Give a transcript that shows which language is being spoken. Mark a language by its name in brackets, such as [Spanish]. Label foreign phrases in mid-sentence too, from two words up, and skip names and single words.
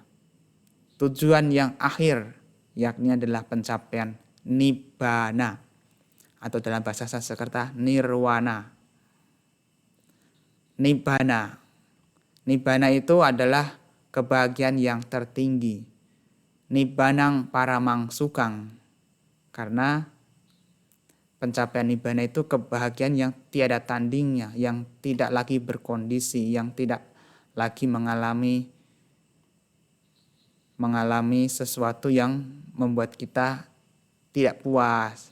[Indonesian] Tujuan yang akhir yakni adalah pencapaian nibbana atau dalam bahasa Sanskerta nirwana. Nibbana itu adalah kebahagiaan yang tertinggi. [Pali] Nibbanang paramang sukang. [Indonesian] Karena pencapaian nibbana itu kebahagiaan yang tiada tandingnya, yang tidak lagi berkondisi, yang tidak lagi mengalami sesuatu yang membuat kita tidak puas.